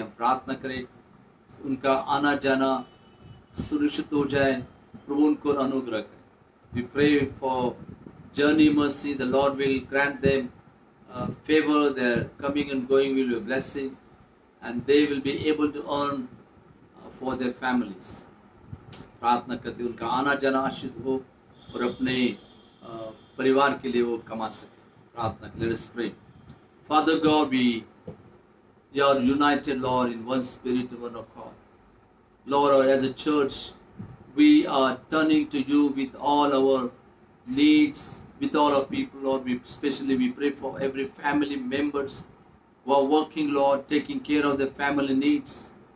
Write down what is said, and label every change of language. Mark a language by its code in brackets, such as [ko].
[hi] हम प्रार्थना करें उनका आना जाना सुरक्षित हो जाए, प्रभु उनको अनुग्रह करें। [en] We pray for journey mercy. The Lord will grant them favor. Their coming and going will be a blessing, and they will be able to earn for their families. [hi] प्रार्थना करते उनका आना जाना आशीष हो, और अपने परिवार के लिए वो कमा सके। प्रार्थना करें। [en] Let us pray. Father God, we are united, Lord, in one spirit, one accord. Lord, as a church, we are turning to you with all our needs, with all our people, Lord. We pray for every family members who are working, Lord, taking care of their family needs.